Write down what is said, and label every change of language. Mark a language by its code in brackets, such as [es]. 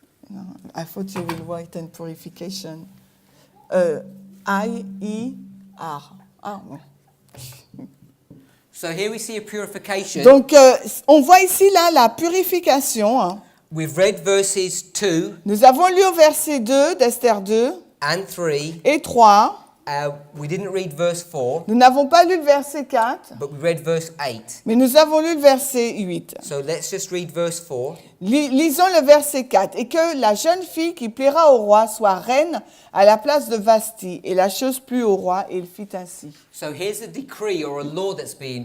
[en] No, I thought you will write in purification. [fr] I-E-R. Ah, bon. [en] So here we see a purification. [fr] Donc, on voit ici, là, la purification. Hein. [en] We've read verses 2 [fr] Nous avons lu au verset 2 d'Esther 2 [en] and 3. [fr] et 3. [en] We didn't read verse 4, [fr] Nous n'avons pas lu le verset 4, [en] but we read verse 8. [fr] mais nous avons lu le verset 8. [en] So let's just read verse 4. [fr] Lisons le verset 4. « Et que la jeune fille qui plaira au roi soit reine à la place de Vasti. Et la chose plut au roi, et il fit ainsi. » [en] So here's a decree or a law that's being